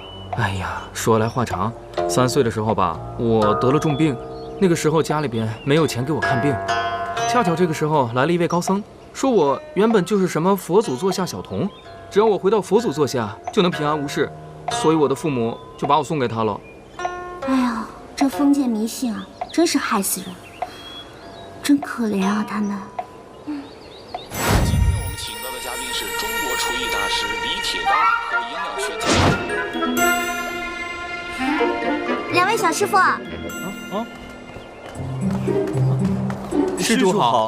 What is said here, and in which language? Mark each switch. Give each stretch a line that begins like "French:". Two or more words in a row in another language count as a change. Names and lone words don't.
Chinese: 哎呀，說來話長，3歲的時候吧，我得了重病，那個時候家裡邊沒有錢給我看病，恰巧這個時候來了一位高僧，說我原本就是什麼佛祖座下小童，只要我回到佛祖座下就能平安無事，所以我的父母就把我送給他了。哎呀，這封建迷信啊，真是害死人，真可憐啊他們。今天我們請到的嘉賓是中國廚藝大師李鐵剛和營養學家。 2位小師傅。施主好。